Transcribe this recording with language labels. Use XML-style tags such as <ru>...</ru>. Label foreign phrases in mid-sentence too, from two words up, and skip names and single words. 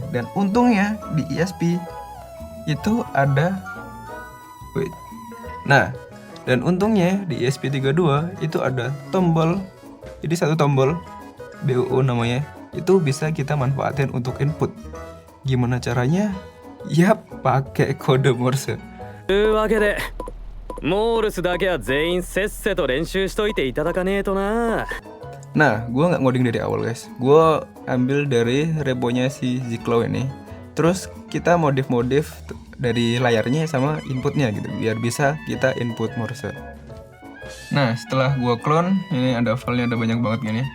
<id>Dan untungnya di ESP itu ada dan untungnya di ESP32 itu ada tombol. Jadi satu tombol BUU namanya, itu bisa kita manfaatin untuk input. Gimana caranya? Yap, pakai kode Morse.</id> <ja>というわけでモールスだけは全員せっせと練習しといていただかねえとな。</ja> <id>Nah, gue nggak ngoding dari awal guys. Gue ambil dari reponya si Ziklo ini. Terus kita modif dari layarnya sama inputnya gitu, biar bisa kita input Morse. Nah, setelah gue clone, ini ada filenya, ada banyak banget gini.</id>